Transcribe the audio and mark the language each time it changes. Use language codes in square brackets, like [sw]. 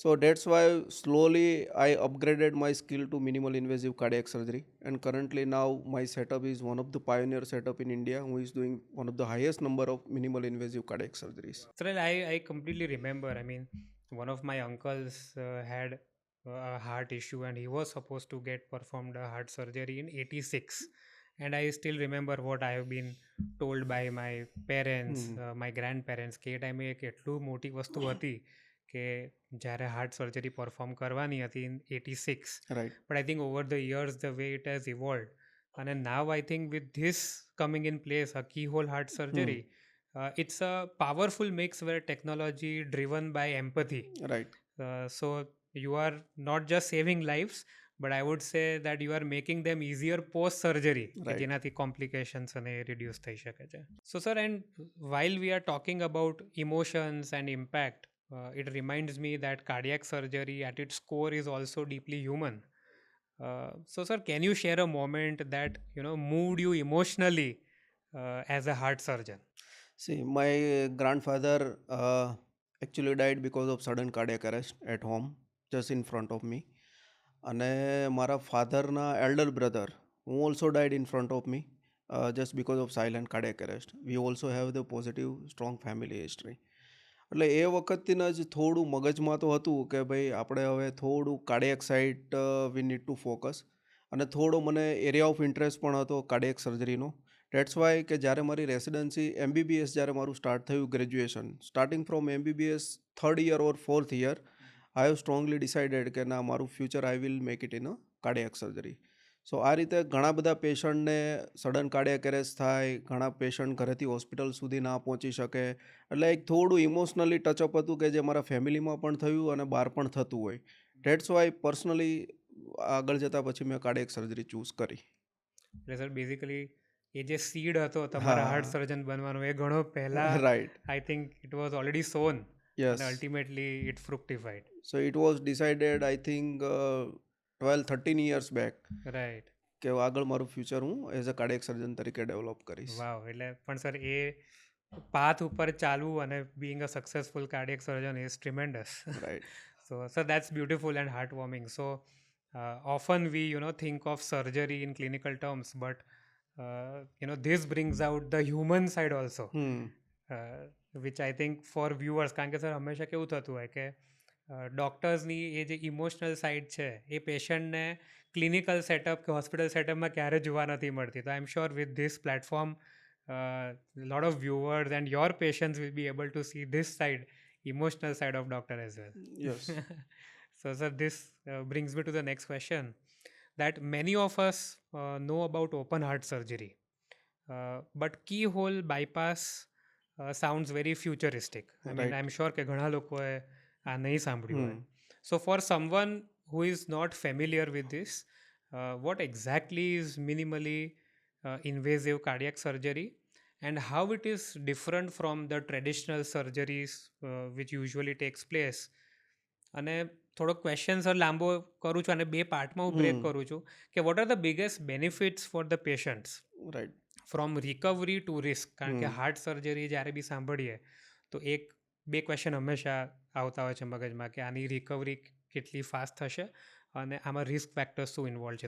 [en] So that's why slowly I upgraded my skill to minimal invasive cardiac surgery, and currently now my setup is one of the pioneer setup in India who is doing one of the highest number of minimal invasive cardiac surgeries. So I completely remember. I mean, one of my uncles had a heart issue and he was supposed to get performed a heart surgery in 86. And I still remember what I have been told by my parents, my grandparents, [gu] કે એ ટાઈમે એક એટલું મોટી વસ્તુ હતી કે જ્યારે heart surgery perform કરવાની હતી in 86. [en] Right. But I think over the years, the way it has evolved, and now I think with this coming in place, a keyhole heart surgery, it's a powerful mix where technology driven by empathy. Right. So you are not just saving lives, but I would say that you are making them easier post surgery, Right. [gu] જેનાથી complications અને reduce થઈ શકે છે. [en] So sir, and while we are talking about emotions and impact, it reminds me that cardiac surgery at its core is also deeply human. So sir, can you share a moment that moved you emotionally as a heart surgeon? See, my grandfather actually died because of sudden cardiac arrest at home, just in front of me. [gu] અને મારા ફાધરના elder brother [en] who also died in front of me just because of silent cardiac arrest. We also have the positive strong family history. [gu] એટલે એ વખતથી જ થોડું મગજમાં તો હતું કે ભાઈ આપણે હવે થોડું cardiac side [en] we need to focus, [gu] અને થોડો મને એરિયા ઓફ ઇન્ટરેસ્ટ પણ હતો કાર્ડિયક સર્જરીનો. [en] that's why [gu] કે જ્યારે મારી રેસિડન્સી MBBS જ્યારે મારું સ્ટાર્ટ થયું graduation, [en] starting from MBBS 3rd year or 4th year, I have strongly decided [gu] કે ના, મારું future [en] I will make it in a cardiac surgery. [gu] સો આ રીતે ઘણા બધા પેશન્ટને સડન કાર્ડિયક એરેસ્ટ થાય, ઘણા પેશન્ટ ઘરેથી હોસ્પિટલ સુધી ના પહોંચી શકે, એટલે એક થોડું ઇમોશનલી ટચઅપ હતું કે જે મારા ફેમિલીમાં પણ થયું અને બહાર પણ થતું હોય. [en] that's why [gu] પર્સનલી આગળ જતાં પછી મેં કાર્ડિયક સર્જરી ચૂઝ કરી. એટલે સર બેઝિકલી એ જે સીડ હતો તમારા હાર્ટ સર્જન બનવાનો એ ઘણો પહેલા [en] Right, I think it was already sown. યસ, and ultimately it fructified. So it was decided I think 12-13 years back Right. [gu] કે આગળ મારું ફ્યુચર હું [en] as a cardiac surgeon [gu] તરીકે ડેવલપ કરીશ. વાવ, એટલે પણ સર એ પાથ ઉપર ચાલવું અને [en] being a successful cardiac surgeon is tremendous. Right. So sir, that's beautiful and heartwarming. So often we think of surgery in clinical terms, but this brings out the human side also. Which I think for viewers, [gu] કારણ કે sir હંમેશા કેવું થતું હોય કે ડૉક્ટર્સની એ જે emotional side છે એ પેશન્ટને ક્લિનિકલ સેટઅપ કે હોસ્પિટલ સેટઅપમાં ક્યારે જોવા નથી મળતી. [en] તો I am sure with this platform lot of viewers and your patients will be able to see this side, emotional side of doctor as well. Yes. So sir, this brings me to the next question, that many of us know about open heart surgery, but keyhole bypass sounds very futuristic. I mean, Right. I'm sure [gu] કે ઘણા લોકોએ આ નહીં સાંભળ્યું હોય. [en] So for someone who is not familiar with this, what exactly is minimally invasive cardiac surgery and how it is different from the traditional surgeries which usually takes place? [gu] અને થોડો question sir લાંબો કરું છું અને બે પાર્ટમાં હું break કરું છું કે [en] What are the biggest benefits for the patients right. From recovery to risk? [gu] કારણ કે હાર્ટ સર્જરી જ્યારે બી સાંભળીએ તો બે ક્વેશ્ચન હંમેશા આવતા હોય છે મગજમાં કે આની રિકવરી કેટલી ફાસ્ટ થશે અને આમાં રિસ્ક ફેક્ટર્સ શું ઇન્વોલ્વ છે.